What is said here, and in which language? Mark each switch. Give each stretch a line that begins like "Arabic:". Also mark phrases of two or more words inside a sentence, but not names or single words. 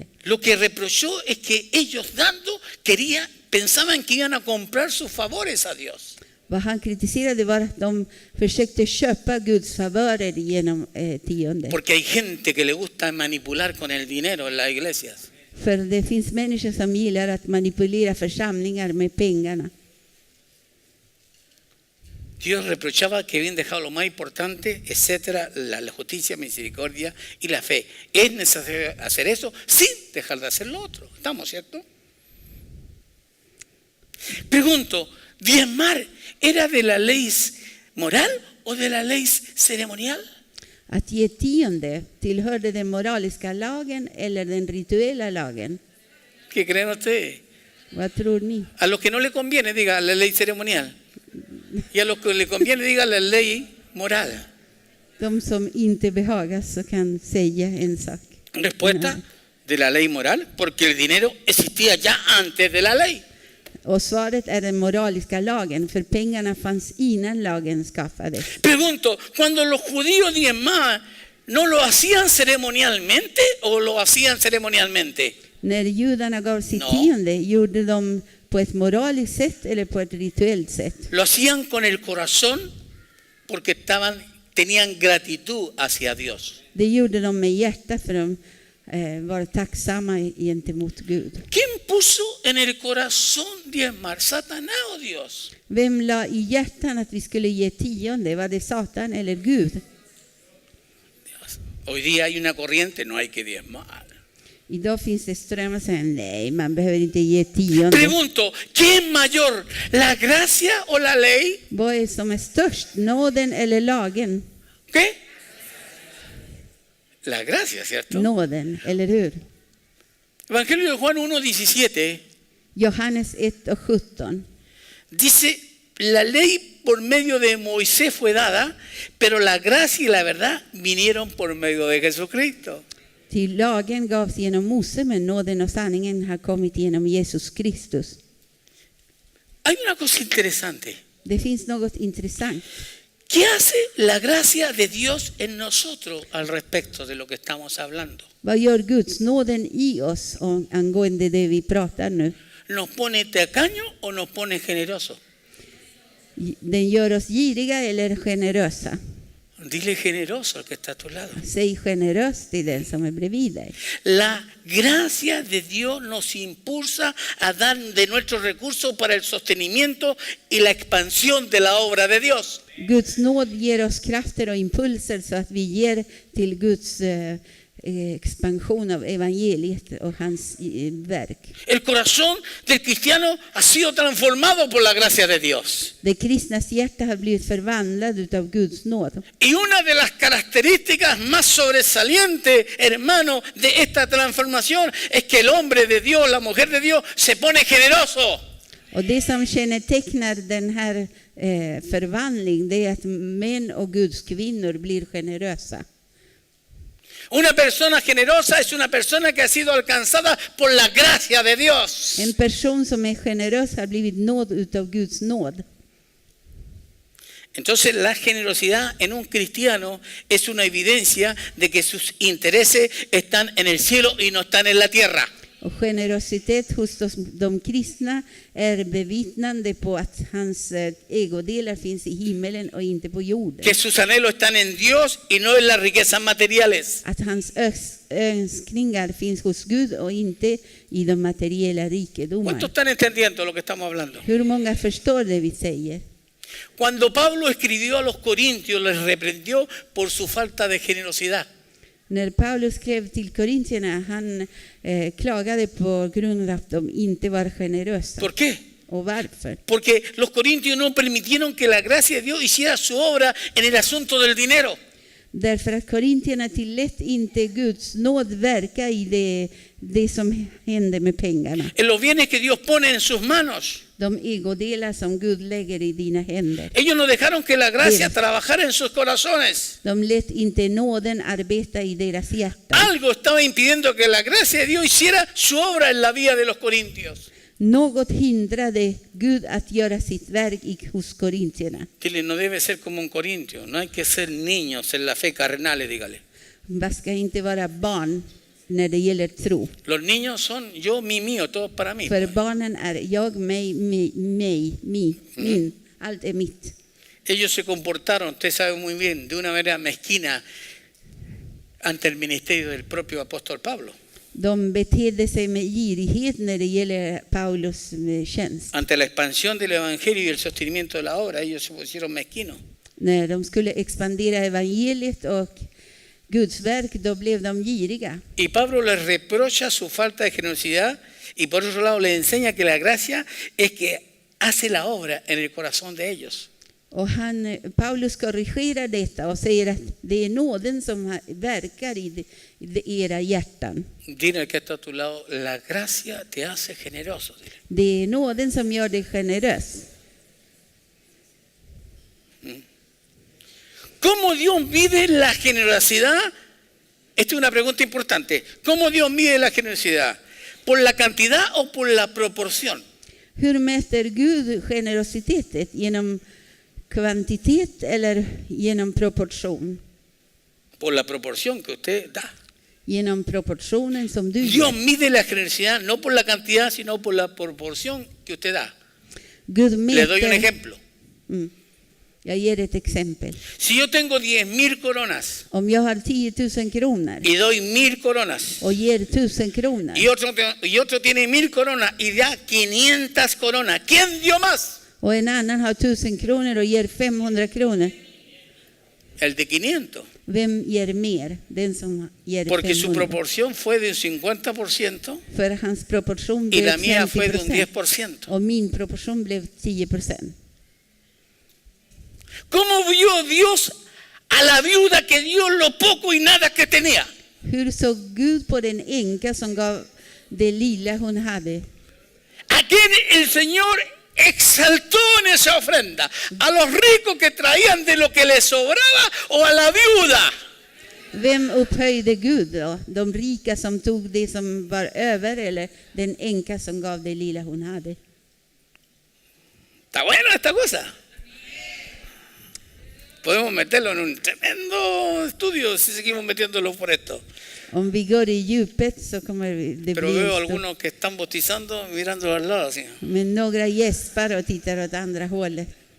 Spanish: Lo que reprochó es que ellos dando pensaban que iban a comprar sus favores a Dios.
Swedish: Vad han kritiserade var att de försökte köpa Guds favörer genom tionde.
Spanish: Porque hay gente que le gusta manipular con el dinero en las iglesias.
Swedish: För det finns människor som gillar att manipulera församlingar med pengarna.
Spanish: Dios reprochaba que habían dejado lo más importante, etcétera, la justicia, misericordia y la fe. Es necesario hacer eso sin dejar de hacer lo otro. ¿Estamos, cierto? Pregunto, ¿diezmar era de la ley moral o de la ley ceremonial?
Swedish: Att ge tionde tillhörde den moraliska lagen eller den rituella lagen.
Spanish: ¿Qué creen ustedes?
Swedish: Vad tror ni?
Spanish: A los que no le conviene, diga la ley ceremonial. Y a los que le conviene, diga la ley moral.
Swedish: De som inte behagas så kan säga en sak.
Spanish: Respuesta de la ley moral, porque el dinero existía ya antes de la ley.
Swedish: Och svaret är den moraliska lagen, för pengarna fanns innan lagen skaffades.
Spanish: Pregunto, cuando los judíos diezmaban, ¿no lo hacían ceremonialmente o lo hacían ceremonialmente?
Swedish: När judarna gav sitt
Spanish: No.
Swedish: tionde, gjorde de på ett moraliskt sätt eller på ett rituellt sätt?
Spanish: Lo hacían con el corazón porque tenían gratitud hacia Dios.
Swedish: Det gjorde de med hjärta för de var tacksamma gentemot Gud.
Spanish: ¿Quién puso en el corazón diezmar? ¿Satanás o Dios?
Swedish: Vem la i hjärtan att vi skulle ge tionde? Var det Satan eller Gud?
Spanish: Dios. Hoy día hay una corriente, no hay que diezmar.
Swedish: Idag finns det strömmar som säger nej, man behöver inte ge tionde.
Spanish: Pregunto, ¿qué es mayor, la gracia o la ley?
Swedish: Vad är som är störst, nåden eller lagen?
Spanish: ¿Qué? La gracia, ¿cierto?
Swedish: Nåden, eller hur?
Spanish: Evangelio de Juan 1:17
Swedish: Johannes 1:17.
Spanish: dice, la ley por medio de Moisés fue dada, pero la gracia y la verdad vinieron por medio de Jesucristo.
Swedish: Till lagen gavs genom Mose, men nåden och sanningen har kommit genom Jesus Kristus.
Spanish: Hay una cosa interesante.
Swedish: Det finns något intressant.
Spanish: ¿Qué hace la gracia de Dios en nosotros al respecto de lo que estamos hablando?
Swedish: Vad gör Guds nåden i oss angående det vi pratar nu?
Spanish: ¿Nos pone tacaño o nos pone generoso?
Swedish: Den gör oss giriga eller generösa?
Spanish: Dile generoso al que está a tu lado.
Swedish: Säg generös till den som är bredvid dig.
Spanish: La gracia de Dios nos impulsa a dar de nuestros recursos para el sostenimiento y la expansión de la obra de Dios.
Swedish: Guds nåd ger oss krafter och impulser så att vi ger till Guds expansion av evangeliet och hans verk.
Spanish: El corazón del cristiano ha sido transformado por la gracia de Dios.
Swedish: Det kristnas hjärta har blivit förvandlad utav Guds nåd.
Spanish: Y una de las características más sobresalientes, hermano, de esta transformación es que el hombre de Dios, la mujer de Dios, se pone generoso.
Swedish: Och det som kännetecknar den här förvandling, det är att män och Guds kvinnor blir generösa.
Spanish: Una persona generosa es una persona que ha sido alcanzada por la gracia de Dios.
Swedish: En person som är generös har blivit nåd utav Guds nåd.
Spanish: Entonces la generosidad en un cristiano es una evidencia de que sus intereses están en el cielo y no están en la tierra.
Swedish: Och generositet hos de kristna är bevittnande på att hans ägodelar finns i himmelen och inte på jorden.
Spanish: Que sus anhelos están en Dios y no en las riquezas materiales.
Swedish: Att hans önskningar finns hos Gud och inte i de materiella rikedomar.
Spanish: ¿Cuántos están entendiendo lo que estamos hablando?
Swedish: Hur många förstår det vi säger?
Spanish: Cuando Pablo escribió a los corintios, les reprendió por su falta de generosidad.
Swedish: När Paulus skrev till korintierna, han klagade på grund av att de inte var generösa.
Spanish: ¿Por qué?
Swedish: Och varför?
Spanish: Porque los corintios no permitieron que la gracia de Dios hiciera su obra en el asunto del dinero.
Swedish: Därför att korintierna tillät inte Guds nåd verka i det som hände med pengarna.
Spanish: En los bienes que Dios pone en sus manos.
Swedish: De egodelar som Gud lägger i dina händer.
Spanish: Ellos no dejaron que la gracia trabajara en sus corazones.
Swedish: De lät inte nåden arbeta i deras hjärtan.
Spanish: Algo estaba impidiendo que la gracia de Dios hiciera su obra en la vida de los corintios.
Swedish: Något hindrade Gud att göra sitt verk hos korintierna.
Spanish: Dile, no debe ser como un corintio. No hay que ser niños en la fe carnal, dígale.
Swedish: Man ska inte vara barn när det gäller tro.
Spanish: Los niños son yo, mi, mío, todo para mí.
Swedish: För barnen är jag, mig, min. Allt är mitt.
Spanish: Ellos se comportaron, usted sabe muy bien, de una manera mezquina ante el ministerio del propio apóstol Pablo.
Swedish: De betedde sig med girighet när det gäller Paulus tjänst.
Spanish: Ante la expansión del evangelio y el sostenimiento de la obra, ellos se pusieron mezquinos.
Swedish: När de skulle expandera evangeliet och Guds verk, då blev de giriga.
Spanish: Y Pablo les reprocha su falta de generosidad y por otro lado les enseña que la gracia es que hace la obra en el corazón de ellos.
Swedish: Och Paulus korrigerar detta och säger att det är nåden som verkar i era hjärtan.
Spanish: Dile al que está a tu lado, la gracia te hace generoso. Dile.
Swedish: Det är nåden som gör dig generös.
Spanish: ¿Cómo Dios mide la generosidad? Esta es una pregunta importante. ¿Cómo Dios mide la generosidad? ¿Por la cantidad o por la proporción?
Swedish: Hur mäter Gud generositeten? Genom kvantitet eller genom proportion?
Spanish: Por la proporción que usted da.
Swedish: Genom proportionen som du
Spanish: Dios
Swedish: ger.
Spanish: mide la generosidad no por la cantidad, sino por la proporción que usted da.
Swedish: Gud
Spanish: Le doy un
Swedish: mäter.
Spanish: ejemplo.
Swedish: Jag ger ett exempel.
Spanish: Si yo tengo 10.000 coronas
Swedish: Om jag har 10 000 kronor
Spanish: y doy 1.000 coronas
Swedish: och ger 1000 kronor
Spanish: y otro tiene 1.000 coronas y da 500 coronas, ¿quién dio más?
Swedish: och en annan har 1000 kronor och ger 500 kronor.
Spanish: El de 500.
Swedish: Vem ger mer? Den som ger
Spanish: Porque su
Swedish: 500.
Spanish: proporción fue de un 50%
Swedish: För hans proportion
Spanish: y
Swedish: blev
Spanish: la mía fue de un
Swedish: 50%
Spanish: 10%.
Swedish: och min proportion blev 10%.
Spanish: ¿Cómo vio Dios a la viuda que dio lo poco y nada que tenía?
Swedish: Hur såg Gud på den änka som gav det lilla hon hade?
Spanish: ¿A quién el Señor exaltó en esa ofrenda? ¿A los ricos que traían de lo que les sobraba o a la viuda?
Swedish: Vem upphöjde Gud då? De rika som tog det som var över eller den änka som gav det lilla hon hade?
Spanish: Está bueno esta cosa. Podemos meterlo en un tremendo estudio si seguimos metiéndolo por esto.
Swedish: Om vi går i djupet så kommer det
Spanish: Pero
Swedish: bli
Spanish: veo
Swedish: stort.
Spanish: algunos que están bautizando mirando al lado así.
Swedish: Men några gäspar och tittar åt andra hållet.